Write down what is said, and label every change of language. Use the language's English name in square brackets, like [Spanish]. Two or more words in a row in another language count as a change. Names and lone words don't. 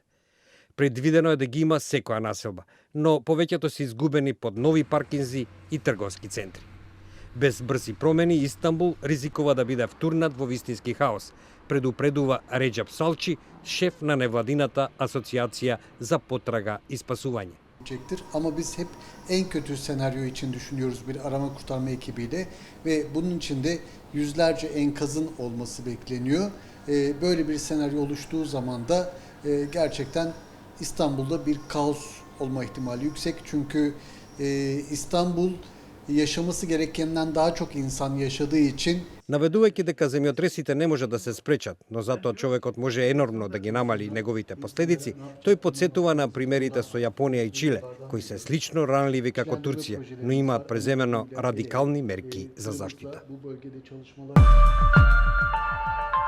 [Macedonian] Предвидено е да ги има секоја населба, но повеќето се изгубени под нови паркинзи и трговски центри. Без брзи промени, Истанбул ризикува да биде втурнат во вистински хаос, предупредува Реджеп Салчи, шеф на невладината Асоциација за потрага и спасување. [Turkish] Ama biz hep en kötü senaryo için düşünüyoruz bir arama kurtarma ekibiyle ve bunun için de yüzlerce enkazın olması bekleniyor. Böyle bir senaryo oluştuğu zaman da gerçekten İstanbul'da bir kaos olma ihtimali yüksek. Çünkü İstanbul yaşaması gerekenden daha çok insan yaşadığı için [Macedonian] Наведувајќи дека земјотресите не може да се спречат, но затоа човекот може енормно да ги намали неговите последици, тој потсетува на примерите со Јапонија и Чиле, кои се слично ранливи како Турција, но имаат преземено радикални мерки за заштита.